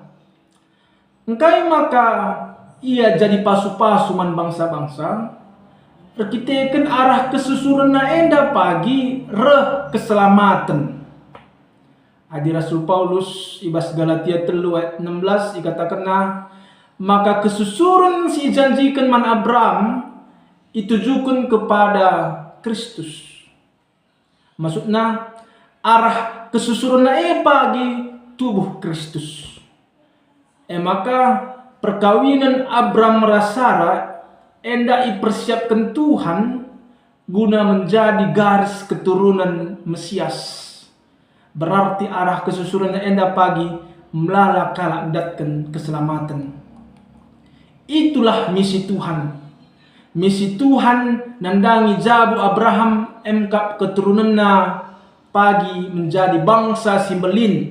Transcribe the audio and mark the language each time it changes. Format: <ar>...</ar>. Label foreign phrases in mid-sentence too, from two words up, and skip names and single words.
<btx>Engkai maka ia jadi pasu-pasu man bangsa-bangsa, arkiteken arah kesusuran na enda pagi reh keselamatan. Adi Rasul Paulus ibas Galatia 3 ayat 16 dikatakan maka kesusuran si janjikan man Abram</btx> <id>itujukan kepada Kristus. Maksudnya arah</id> <btx>kesusuran na pagi tubuh Kristus. Maka perkawinan Abram rasara enda</btx> <id>dipersiapkan Tuhan guna menjadi garis keturunan Mesias. Berarti arah</id> <btx>kesusuran enda pagi melala kalak datkan keselamatan.</btx> <id>Itulah misi Tuhan.</id> <btx>Misi Tuhan nandangi jabu Abraham emkap keturunanna</btx> <id>pagi menjadi bangsa</id> <btx>simbelin.</btx>